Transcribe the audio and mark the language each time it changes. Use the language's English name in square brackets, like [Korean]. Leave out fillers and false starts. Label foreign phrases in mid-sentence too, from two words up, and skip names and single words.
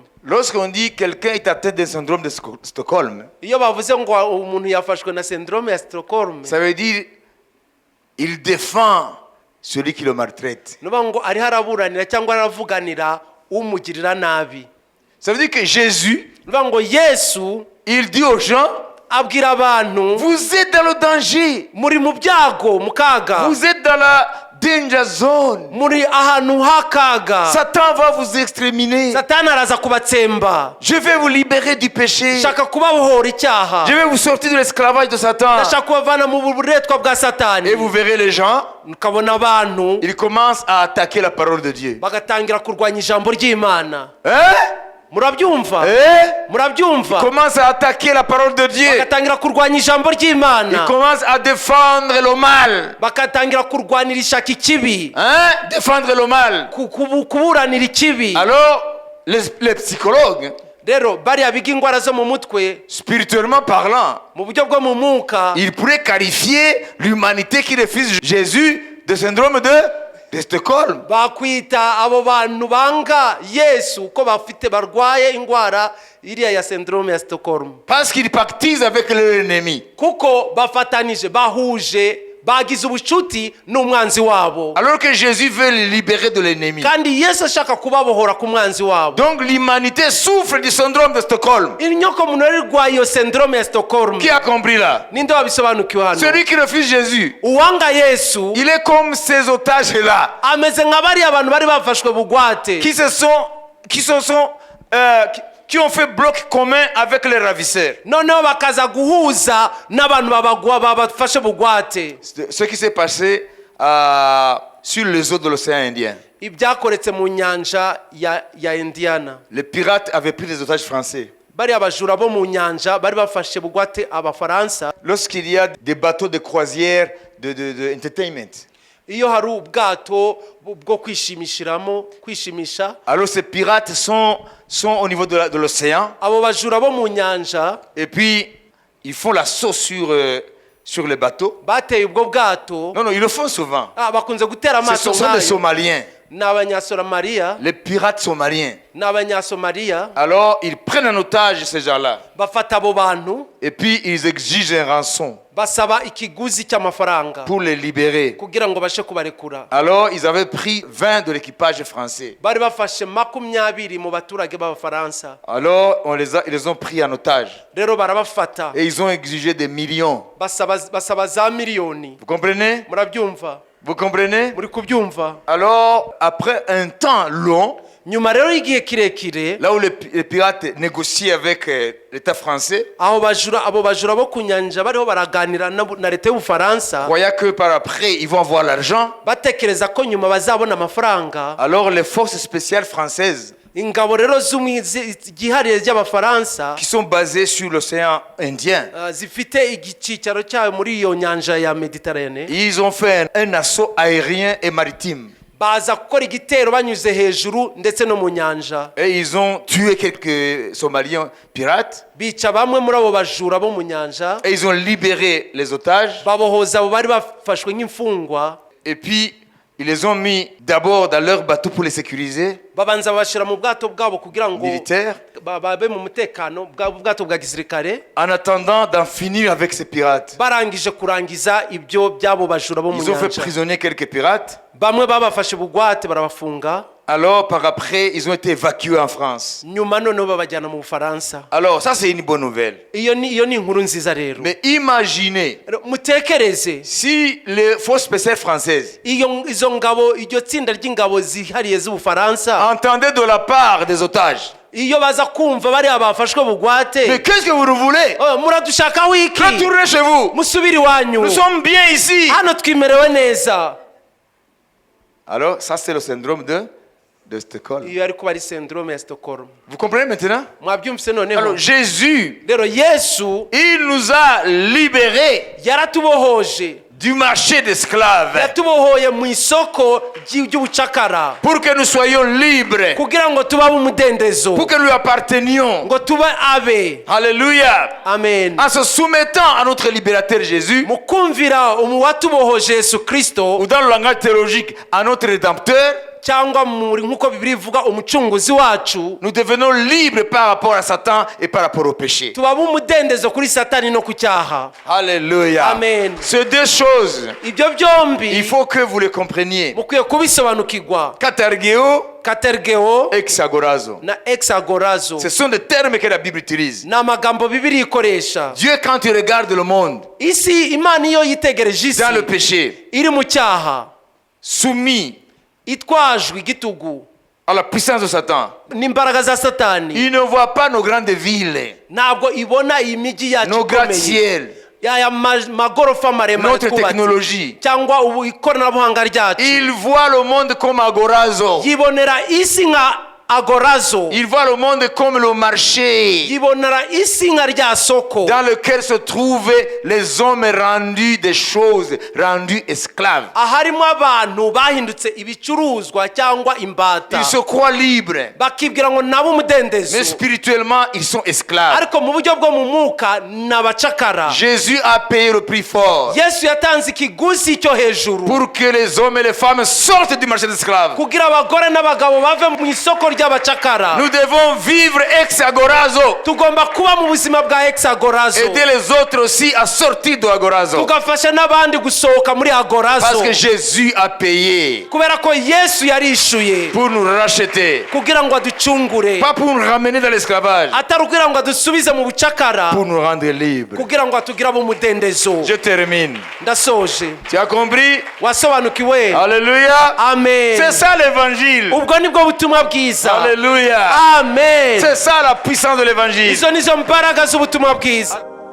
[French] Lorsqu'on dit quelqu'un est atteint d'un syndrome de Stockholm, [Kinyarwanda] iyo bavuze ngo umuntu yafashwe na syndrome ya Stockholm, [French] ça veut dire il défend celui qui le maltraite. [Kinyarwanda] nuba ngo ari haraburanira cyangwa aravuganira umugirira nabi. [French] Ça veut dire que Jésus, [Kinyarwanda] nuba ngo Yesu [French] il dit aux gens, [Kinyarwanda] abwira abantu, [French] vous êtes dans le danger, [Kinyarwanda] muri mu byago mu kaga, [French] vous êtes dans la [English] danger zone. [Kinyarwanda] muri ahantu hakaga, [French] Satan va vous exterminer. [Kinyarwanda] satani araza kubatsemba. [French] Je vais vous libérer du péché. [Kinyarwanda] shaka kubabohora icyaha, [French] Je vais vous sortir de l'esclavage de Satan. [Kinyarwanda] ndashaka kubavana mu buretwa bwa satani. [French] Et vous verrez les gens, [Kinyarwanda] ukabona abantu [French] ils commencent à attaquer la parole de Dieu. [Kinyarwanda] bagatangira kurwanya ijambo ry'Imana. [French] Hein? [Kinyarwanda] murabyumva [French] Ils [Kinyarwanda] murabyumva [French] commencent à attaquer la parole de Dieu. [Kinyarwanda] bagatangira kurwanya ijambo [French] Ils [Kinyarwanda] ry'Imana, [French] commencent à défendre le mal. [Kinyarwanda] bagatangira kurwanira ishaka ikibi, [French] Hein? Défendre le mal. [Kinyarwanda] kuburanira ikibi. [French] Alors, les psychologues, [Kinyarwanda] rero bariya biga indwara zo mu mutwe [French] spirituellement parlant, [Kinyarwanda] mu buryo bwo mu mwuka, [French] ils pourraient qualifier l'humanité qui refuse Jésus de syndrome de Stockholm. [Kinyarwanda] bakwita abo bantu banga Yesu ko bafite barwaye indwara iriya ya syndrome ya Stockholm, [French] Parce qu'ils pactisent avec leur ennemi. [Kinyarwanda] kuko bafatanije, bahuje, bagize ubucuti n'umwanzi wabo. [French] Alors que Jésus veut les libérer de l'ennemi. [Kinyarwanda] kandi Yesu ashaka kubabohora ku mwanzi wabo. [French] Donc l'humanité souffre du syndrome de Stockholm. [Kinyarwanda] inyoko muntu yarwaye iyo syndrome ya Stockholm. [French] Qui a compris là? [Kinyarwanda] ninde wabisobanukiwe hano? [French] Celui qui refuse Jésus, [Kinyarwanda] uwanga Yesu [French] il est comme ces otages-là, [Kinyarwanda] ameze nka bariya abantu bari bafashwe bugwate, [French] qui ont fait bloc commun avec les ravisseurs. [Kinyarwanda] noneho bakaza guhuza n'abantu babafashe bugwate. [French] Ce qui s'est passé sur les eaux de l'océan Indien. [Kinyarwanda] ibyakoretse mu nyanja ya Indiana. [French] Les pirates avaient pris des otages français. [Kinyarwanda] bariya bajura bo mu nyanja bari bafashe bugwate abafaransa. [French] Lorsqu'il y a des bateaux de croisière de entertainment, [Kinyarwanda] iyo hari ubwato bwo kwishimisha, [French] alors ces pirates sont au niveau de l'océan, [Kinyarwanda] abo bajura bo mu nyanja [French] et puis ils font la sauce sur les bateaux. [Kinyarwanda] bateye ubwo bwato. [French] Non, ils le font souvent. [Kinyarwanda] bakunze gutera [French] Ce [Kinyarwanda] amaso [French] sont des [Kinyarwanda] nk'ayo. [French] Somaliens, [Kinyarwanda] ni abanyasomaliya, [French] les pirates somaliens. [Kinyarwanda] ni abanyasomaliya. [French] Alors ils prennent en otage ces gens-là, [Kinyarwanda] bafata abo bantu, [French] et puis ils exigent un rançon [Kinyarwanda] basaba ikiguzi cy'amafaranga [French] pour les libérer. [Kinyarwanda] kugira ngo bashe kubarekura. [French] Alors ils avaient pris 20 de l'équipage français. [Kinyarwanda] bari bafashe 20 mu baturage b'abafaransa. [French] Alors ils les ont pris en otage [Kinyarwanda] rero barabafata, [French] et ils ont exigé des millions. [Kinyarwanda] basaba za miliyoni. [French] Vous comprenez? [Kinyarwanda] murabyumva? [French] Vous comprenez? [Kinyarwanda] muri kubyumva? [French] Alors après un temps long, [Kinyarwanda] nyuma rero y'igihe kirekire, [French] là où les pirates négocient avec l'État français, [Kinyarwanda] abo bajura bo ku nyanja bariho baraganira na leta y'Ubufaransa, [French] croyant que par après ils vont avoir l'argent, [Kinyarwanda] batekereza ko nyuma bazabona amafaranga. [French] alors les forces spéciales françaises [Kinyarwanda] ingabo rero z'igihariye ry'abafaransa [French] qui sont basées sur l'océan Indien, [Kinyarwanda] zifite igicicaro cyayo muri iyo nyanja ya Mediterane, [French] ils ont fait un assaut aérien et maritime. [Kinyarwanda] baza gukora igitero banyuze hejuru ndetse no mu nyanja. [French] Et ils ont tué quelques Somaliens pirates. [Kinyarwanda] bica bamwe muri abo bajura bo mu nyanja, [French] Et ils ont libéré les otages. [Kinyarwanda] babohoza abo bari bafashwe nk'imfungwa. [French] Et puis, ils les ont mis d'abord dans leur bateau pour les sécuriser, [Kinyarwanda] babanza babashyira mu bwato bwabo kugira ngo [French] militaires, [Kinyarwanda] babe mu mutekano bwato bwa gisirikare, [French] en attendant d'en finir avec ces pirates. [Kinyarwanda] barangije kurangiza ibyo byabo bajura bo mu [French] Ils ont fait [Kinyarwanda] nyanja. [French] prisonnier quelques pirates. [Kinyarwanda] bamwe babafashe bugwate barabafunga, [French] Alors, par après, ils ont été évacués en France. [Kinyarwanda] nyuma noneho babajyana mu Bufaransa. [French] Alors, ça, c'est une bonne nouvelle. [Kinyarwanda] iyo ni inkuru nziza rero. [French] Mais imaginez [Kinyarwanda] mutekereze [French] si les forces spéciales françaises [Kinyarwanda] izo ngabo, iryo tsinda ry'ingabo zihariye z'Ubufaransa [French] entendaient de la part des otages [Kinyarwanda] iyo baza kumva bari abafashwe bugwate. [French] Mais qu'est-ce que vous voulez? [Kinyarwanda] Muradushaka wiki. [French] Retournez chez vous. [Kinyarwanda] Musubiri wanyu. [French] Nous sommes bien ici. [Kinyarwanda] Hano twimerewe neza. [French] Alors, ça c'est le syndrome de Stockholm. [Kinyarwanda] Iyo ari kuba ari syndrome ya Stockholm. [French] Vous comprenez maintenant? [Kinyarwanda] Mwabyumvise noneho. [French] Alors, Jésus, [Kinyarwanda] Rero Yesu [French] il nous a libérés [Kinyarwanda] yaratubohoje. [French] du marché d'esclaves [Kinyarwanda] Yatubohoye mu isoko ry'ubucakara. [French] pour que nous soyons libres, [Kinyarwanda] Kugira ngo tubabe umudendezo. [French] pour que nous lui appartenions. [Kinyarwanda] Ngo tube abe. [French] Alléluia. [Kinyarwanda] Amen. [French] En se soumettant à notre libérateur Jésus, [Kinyarwanda] Mukumvira watubohoje Yesu Kristo [French] ou dans le langage théologique, à notre rédempteur, [Kinyarwanda] cyangwa muri nkuko Bibiliya ivuga umucunguzi wacu, [French] nous devenons libres par rapport à Satan et par rapport au péché. [Kinyarwanda] tubabe umudendezo kuri Satani no ku cyaha. [French] Alléluia. [Kinyarwanda] Amen. [French] Ces deux choses, [Kinyarwanda] Ibyo byombi [French] il faut que vous les compreniez. [Kinyarwanda] mukwiye kubisobanukirwa. [French] Katergeo, [Kinyarwanda] Katergeo [French] exagorazo. [Kinyarwanda] na exagorazo [French] Ce sont des termes que la Bible utilise. [Kinyarwanda] ni amagambo Bibiliya ikoresha. [French] Dieu, quand il regarde le monde [Kinyarwanda] Isi Imana iyo yitegereje isi [French] dans le péché, [Kinyarwanda] iri mu cyaha, [French] soumis [Kinyarwanda] itwajwe igitugu [French] à la puissance de Satan, [Kinyarwanda] n'imbaraga za Satani, [French] il ne voit pas nos grandes villes, [Kinyarwanda] ntabwo ibona iyi migi yacu [French] nos [Kinyarwanda] ikomeye, [French] gratte-ciel, [Kinyarwanda] yaya magorofa maremare [French] notre [Kinyarwanda] twubatse, [French] technologie. [Kinyarwanda] cyangwa ubu ikoranabuhanga ryacu. [French] Il voit le monde comme agorazo. [Kinyarwanda] Yibonera isi nka agorazo, [French] Il voit le monde comme le marché [Kinyarwanda] yibonera isi nka rya soko [French] dans lequel se trouvent les hommes rendus des choses, rendus esclaves. [Kinyarwanda] aharimo abantu bahindutse ibicuruzwa cyangwa imbata. [French] Ils se croient libres, [Kinyarwanda] Bakibwira ngo nabo umudendezo, [French] mais spirituellement, ils sont esclaves. [Kinyarwanda] ariko mu buryo bwo mu mwuka ni abacakara. [French] Jésus a payé le prix fort [Kinyarwanda] Yesu yatanze ikiguzi cyo hejuru [French] pour que les hommes et les femmes sortent du marché d'esclaves. [Kinyarwanda] kugira abagore n'abagabo bave mu isoko ry'abacakara. [French] Nous devons vivre ex agorazo, [Kinyarwanda] Tugomba kuba mu buzima bwa exagorazo, [French] aider les autres aussi à sortir de agorazo, [Kinyarwanda] tugafasha n'abandi gusohoka muri agorazo, [French] parce que Jésus a payé [Kinyarwanda] kubera ko Yesu yarishuye [French] pour nous racheter, [Kinyarwanda] kugira ngo aducungure, [French] pas pour nous ramener dans l'esclavage, [Kinyarwanda] atari kugira ngo adusubize mu bucakara, [French] pour nous rendre libres. [Kinyarwanda] kugira ngo atugire abo umudendezo. [French] Je termine. [Kinyarwanda] Ndasoje. [French] Tu as compris? [Kinyarwanda] Wasobanukiwe? [French] Alléluia. [Kinyarwanda] Amen. [French] C'est ça l'évangile. [Kinyarwanda] Ubwo nibwo butumwa bwiza. [French] Alléluia. [Kinyarwanda] Amen. [French] C'est ça la puissance de l'évangile. [Kinyarwanda] Izo nizo mbaraga z'ubutumwa bwiza.